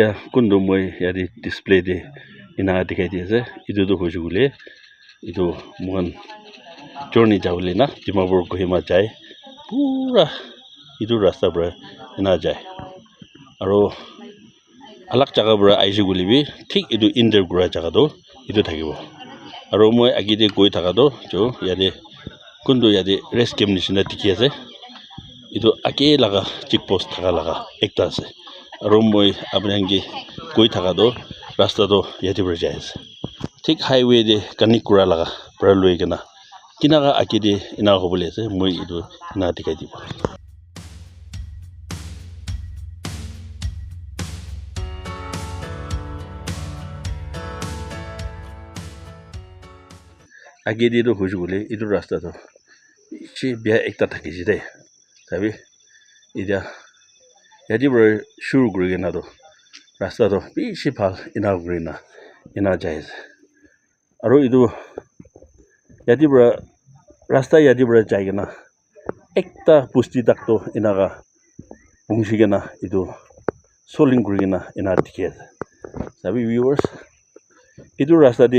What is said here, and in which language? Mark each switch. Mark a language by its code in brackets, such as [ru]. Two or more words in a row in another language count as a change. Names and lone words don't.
[nag] kundu moi yari display de ina dekai dia ase itu to hoju gule itu mohan journey jawle na Dimapur Kohima jai pura itu rasta bra ina jai aro alak jaga bra aise gule bi thik itu inder gura jaga do itu thakibo aro moi agi de goi thaka do jo yade kundu yade [en] rest camp [nag] nishina dikhi ase itu ake laga [en] check post [nag] thaka laga ekta ase aro moi apni goi thaka do rasta do yate bra jai ase thik highway de connect kura laga pra loi kena kinaga ake de ina hobole ase moi itu ina dikai dibo age de do hoju gule itu rasta do chi bia ekta thakiji de sabi ida yadi bra shuru guri na do rasta do bishi phal ina guri na ina jai aro itu yadi bra rasta yadi bra jai na ekta pusti tak to inaga bungshi na itu soling guri na ina dikhi ase sabi viewers itu rasta de